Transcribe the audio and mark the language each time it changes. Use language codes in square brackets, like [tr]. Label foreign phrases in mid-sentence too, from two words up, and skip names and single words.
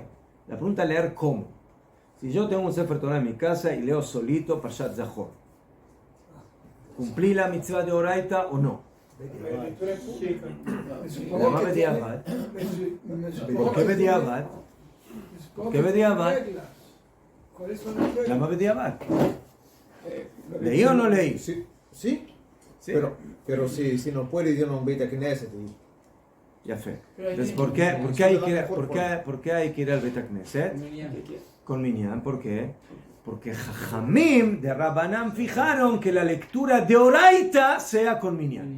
[es] La pregunta es leer cómo. Si yo tengo un Sefer Torah en mi casa y leo solito Parshat Zahor, ¿cumplí la mitzvah de Oraita o no? ¿Por qué bediavad? ¿Por qué bediavad? ¿Cuáles son las pruebas? [he] למה בדיעבד? [es] ¿Leí o no leí? Sí, sí, Sí. pero si no puede ir a un [he] בית כנסת [es] y Ya fe. Entonces, ¿por qué hay que ir al [he] בית כנסת? [es] Con Minyan. ¿Por qué? Porque Jajamim de Rabbanán fijaron que la lectura de Oraita sea con Minyan.